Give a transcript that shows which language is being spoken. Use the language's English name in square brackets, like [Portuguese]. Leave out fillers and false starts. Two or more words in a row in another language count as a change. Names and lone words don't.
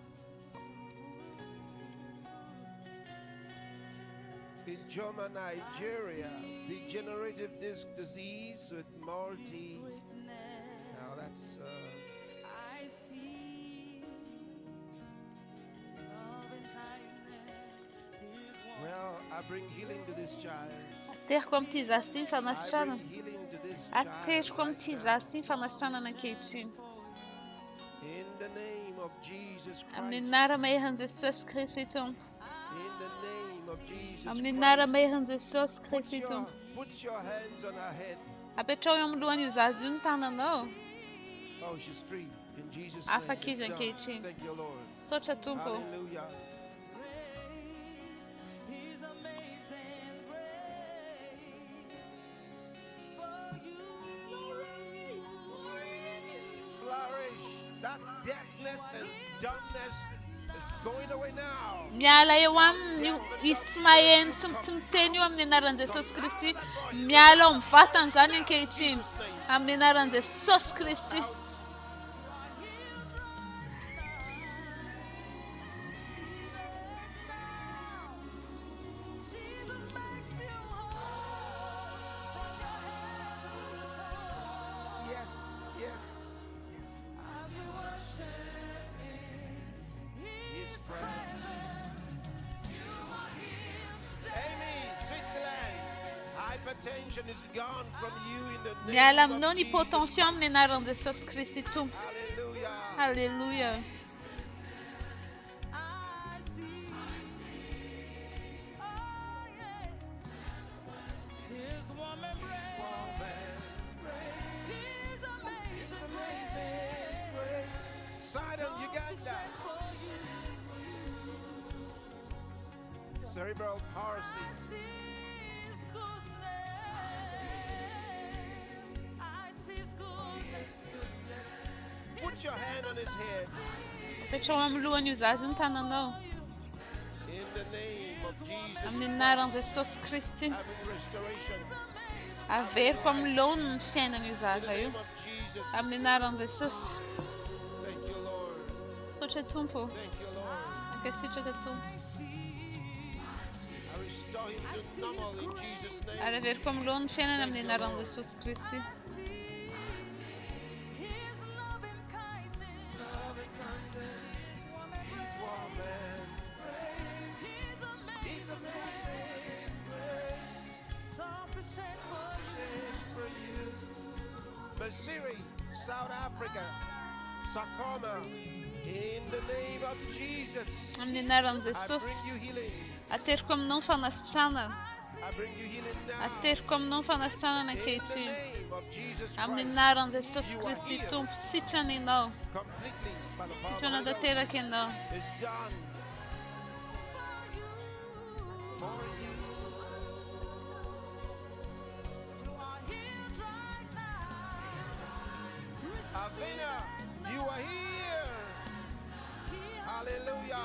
[English] In Zoma, Nigeria, degenerative disc disease with now that's I see His love and kindness, His well, I bring healing to this child. [Malagasy] Ateriko amin'ity zaza ity ny [English] I [Malagasy] fanasitranana. [English] bring healing to this [Malagasy] Ateriko [English] child [Malagasy] amin'ity [English] right [Malagasy] zaza ity ny fanasitranana ankehitriny. [English] in the name of Jesus [Malagasy] Amin'ny [English] Christ. [Malagasy] anara-maheran'i Jesosy Kristy Tompo. [English] In the name of Jesus [Malagasy] Amin'ny [English] Christ. [Malagasy] anara-maheran'i Jesosy [English] Put [Malagasy] Kristy [English] your, [Malagasy] Tompo. [English] put your hands on her head. [Malagasy] Apetrao eo amin'ny lohan'io zaza io ny tananao. [English] Oh, she's free. In Jesus' [Malagasy] Afaka [English] name. [Malagasy] izy [English] It's done. [Malagasy] ankehitriny. [English] Thank you, Lord. [Malagasy] Sotra Tompo. [English] Hallelujah. His amazing grace for you. Flourish. That deafness and dumbness is going away now. [Malagasy] Miala eo aminy io tsy maheno sy miteny eo amin'ny anaran'i Jesosy Kristy. Miala ao amin'ny vatany izany ankehitriny. Amin'ny anaran'i Jesosy Kristy. [English] Yes, yes. His presence. Amy, Switzerland. Hypertension is gone from you in the [Malagasy] Miala [English] name [Malagasy] aminao [English] of [Malagasy] ny [English] Jesus. [Malagasy] hypotension amin'ny anaran'i Jesosy Kristy Tompo. [English] Hallelujah. [Malagasy] Halleluja. [English] I see. Oh, yeah. His warm embrace. His amazing grace. Sidon, Uganda. Cerebral palsy. I see His goodness. I see His goodness. Put your hand on his head. [Malagasy] Apetrao amin'ny lohan'io zaza io ny tananao. [English] In the name of Jesus. [Malagasy] Amin'ny anaran'i Jesosy Kristy. [English] Having restoration. [Malagasy] Averiko amin'ny lohany ny fiainan'io zaza io. [English] In the name of Jesus. [Malagasy] Amin'ny anaran'i Jesosy. [English] Thank you, Lord. [Malagasy] Sotra Tompo. [English] Thank you, Lord. [Malagasy] Ankasitraka Tompo. [English] I restore him to normal in Jesus' name. [Malagasy] Ary averiko amin'ny lohany ny fiainana amin'ny anaran'i Jesosy Kristy. [English] His love and kindness. He's warm man. His amazing grace. Sufficient for you. Masiri, South Africa. Sakoma. In the name of Jesus. [Malagasy] Amin'ny anaran'i [English] I [Malagasy] Jesosy. [English] bring you healing. [Malagasy] Ateriko aminao ny fanasitranana. [English] I bring you healing now. [Malagasy] Ateriko aminao ny fanasitranana [English] In the [Malagasy] ankehitriny. [English] name of Jesus [Malagasy] Amin'ny [English] Christ. [Malagasy] anaran'i Jesosy Kristy Tompo. Sitrana ianao. [English] Completely by the power of [Malagasy] Sitrana [English] the Holy Ghost. [Malagasy] tanteraka ianao. [English] It's done. For you. You are healed right now. Avena, you are here. Hallelujah.